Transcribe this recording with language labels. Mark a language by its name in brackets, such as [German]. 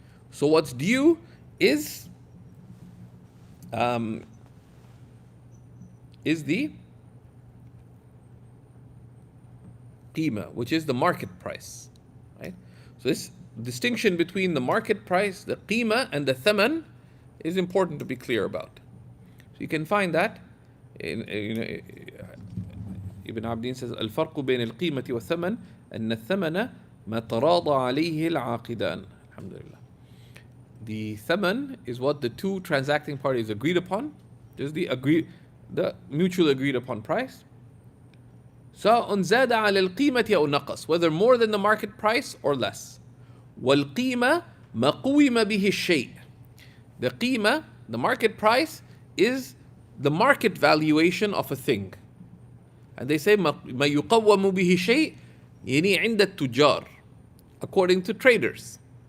[English] So what's due is the qima, which is the market price, right? So this distinction between the market price, the qima, and the thaman is important to be clear about. So you can find that in Ibn Abdin says, [Arabic] الفرق بين القيمة والثمن أن الثمن ما تراضى عليه العاقدان. [English] Alhamdulillah. The thaman is what the two transacting parties agreed upon. This is the mutual agreed upon price. [Arabic] سواء زاد على القيمة أو نقص, [English] whether more than the market price or less. [Arabic] والقيمة ما قوم به الشيء. [English] The qima, the market price, is the market valuation of a thing. And they say [Arabic] ما يقوم به شيء يعني عند التجار, [English] according to traders.